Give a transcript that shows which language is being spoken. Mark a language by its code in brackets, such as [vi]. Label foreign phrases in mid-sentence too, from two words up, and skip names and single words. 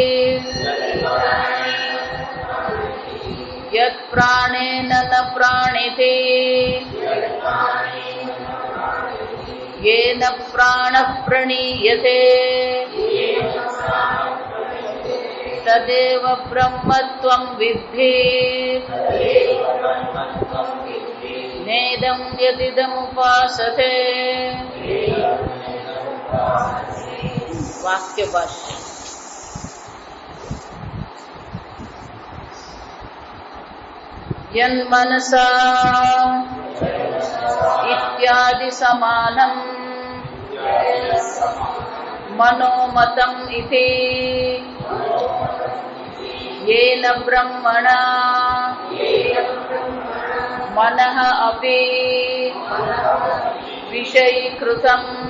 [sa] यत्प्राणेन न प्राणिति येन प्राणः प्रणीयते तदेव ब्रह्मत्वं विद्धि नेदं यदिदमुपासते वाक्य भाष्य. यन्मनसा इत्यादि समानम मनोमतम इति येन ब्रह्मणा मनः अपी विषयीकृतम